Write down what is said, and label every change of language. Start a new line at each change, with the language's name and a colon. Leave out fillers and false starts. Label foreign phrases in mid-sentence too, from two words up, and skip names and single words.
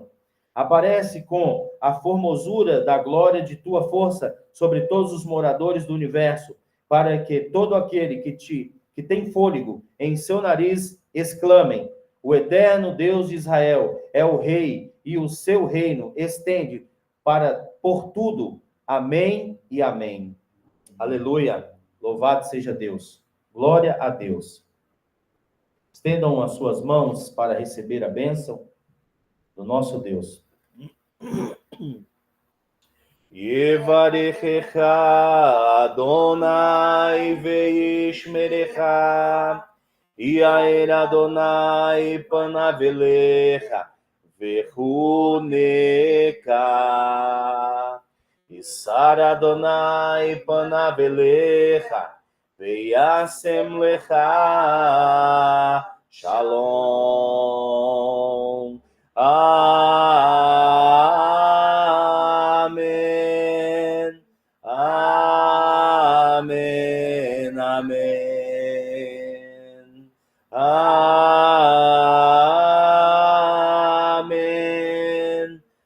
Portuguese: Aparece com a formosura da glória de tua força sobre todos os moradores do universo, para que todo aquele que tem fôlego em seu nariz exclamem: o eterno Deus de Israel é o Rei, e o seu reino estende por tudo. Amém e amém. Aleluia. Louvado seja Deus. Glória a Deus. Estendam as suas mãos para receber a bênção do nosso Deus.
Hebrew: יברכך אדוני וישמרך, יאר אדוני פניו אליך ויחנך, ישא אדוני פניו אליך וישם לך שלום.
Portuguese: Amém. Amém. Amém. Amém.